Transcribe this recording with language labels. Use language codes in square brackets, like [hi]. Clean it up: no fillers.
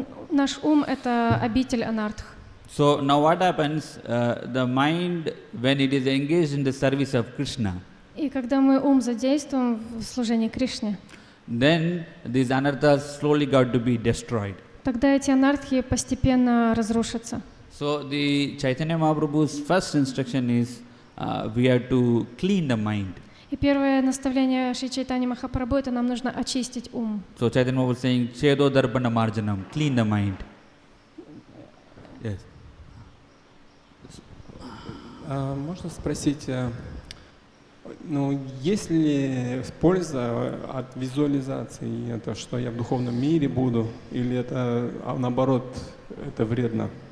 [ru] Наш ум — это обитель анартх. [en] So now what happens, the mind, when it is engaged in the service of Krishna, [ru] И когда мы ум задействуем в служении Кришне, [en] then these anarthas slowly got to be destroyed. [ru] тогда эти анартхи постепенно разрушатся. [en] So the Chaitanya Mahaprabhu's first instruction is we have to clean the mind. [ru] И первое наставление Шри Чайтаньи Махапрабху — это нам нужно очистить ум. [en] So Chaitanya Mahaprabhu is saying, [sa] Chedo Darpana Marjanam, [en] clean the mind. Yes. [ru] Можно спросить, ну, есть ли польза от визуализации? Это что я в духовном мире буду? Или это, наоборот, это вредно?